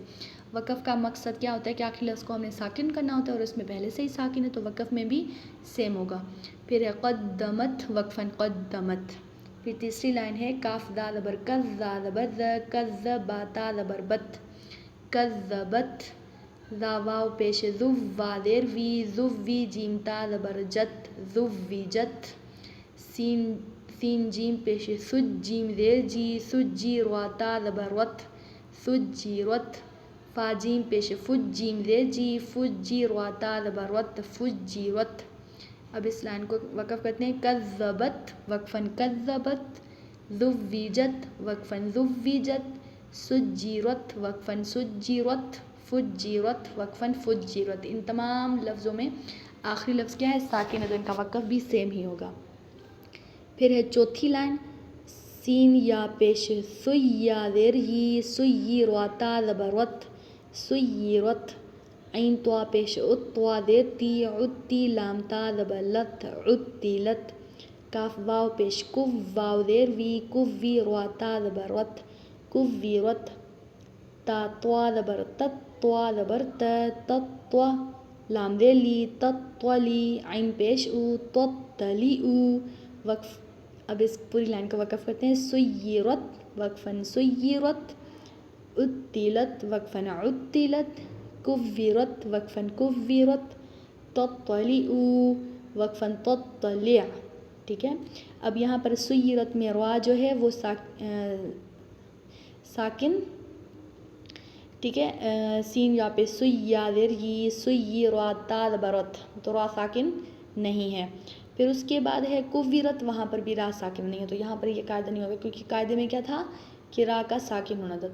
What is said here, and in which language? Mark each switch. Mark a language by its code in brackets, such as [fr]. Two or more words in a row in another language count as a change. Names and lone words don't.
[ur] وقف کا مقصد کیا ہوتا ہے کہ آخری لفظ کو ہم نے ساکن کرنا ہوتا ہے اور اس میں پہلے سے ہی ساکن ہے تو وقف میں بھی سیم ہوگا. پھر ہے قدمت وقفاً قدمت. پھر تیسری لائن ہے کاف دال زبر کز زا زبر ز کز با تا زبر بت کذبت. زا واو پیش زو وا زیر وی زو وی جیم تا زبر جت زویجت. سین جیم پیش سج جیم زیر جی سجی روا تا زبر رت سجیرت. فا جیم پیش فج جیم زیر جی فجی روا تا زبر رت فجیرت. اب اس لائن کو وقف کرتے ہیں کذبت وقفاً کذبت زویجت وقفاً زویجت سجیرت وقفاً سجیرت فجیرت وقفاً فجیرت. ان تمام لفظوں میں آخری لفظ کیا ہے ساکن ہے تو ان کا وقف بھی سیم ہی ہوگا. پھر ہے چوتھی لائن سین یا پیش سیا زیر ہی سئی روا تا زبر رت سیرت. عین طوا پیش ات طوا زیر تی عتی لام تا زبر لت عتیلت. کاف واو پیش کف واو زیر وی کفی روا تا زبر رت کفیرت. تا طوا زبر تت طوا زبر تطوا لام زیر لی تطولی. عین پیش او تطلیعو. وقف اب اس پوری لائن کا وقف کرتے ہیں سیرت وقفاً سیرت عتیلت وقفاً عتیلت کفرت وقفاً کفرت تطلعو وقفاً تطلع. ٹھیک ہے. اب یہاں پر سیرت میں روا جو ہے وہ ساکن ٹھیک ہے. سین یا پہ سیا زیر ہی سئی روا تا زبر رت تو را ساکن نہیں ہے. پھر اس کے بعد ہے کفرت وہاں پر بھی را ساکن نہیں ہے تو یہاں پر یہ قاعدہ نہیں ہوگا کیونکہ قاعدے میں کیا تھا کہ را کا ساکن ہونا تھا.